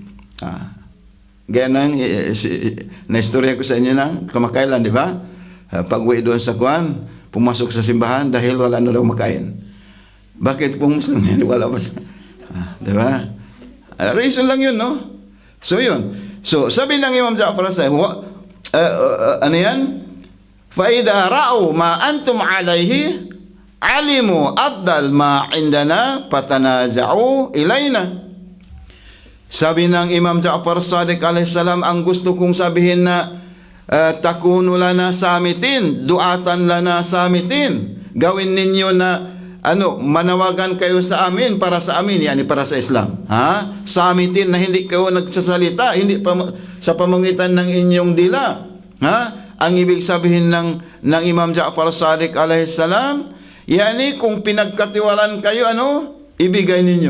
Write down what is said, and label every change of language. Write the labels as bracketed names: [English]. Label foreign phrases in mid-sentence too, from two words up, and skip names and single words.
[Filipino] Gaya nang na-istorya ko sa inyo na kamakailan, di ba? Pag-uwi doon sa kuwan, pumasok sa simbahan dahil wala na daw makain. Bakit kung Muslim yan? Wala ba? Di ba? Reason lang yun, no? So, yun. So, sabi ng Imam Ja'far ano yan? [Arabic] فَإِذَا رَأُوا مَا أَنْتُمْ عَلَيْهِ عَلِمُوا أَفْضَلْ مَا عِنْدَنَا فَتَنَازَعُوا إِلَيْنَا. [Filipino] Sabi ng Imam Ja'far Sadiq alaihissalam, ang gusto kong sabihin na [Arabic] تكونوا لنا صامتين، دعاة لنا صامتين. [Filipino] Gawin ninyo na manawagan kayo sa amin, para sa amin, yani para sa Islam. Samitin na hindi kayo nagsasalita, hindi sa pamamagitan ng inyong dila. Ang ibig sabihin ng Imam Ja'far Sadiq alaihissalam, yani kung pinagkatiwalaan kayo, ibigay ninyo.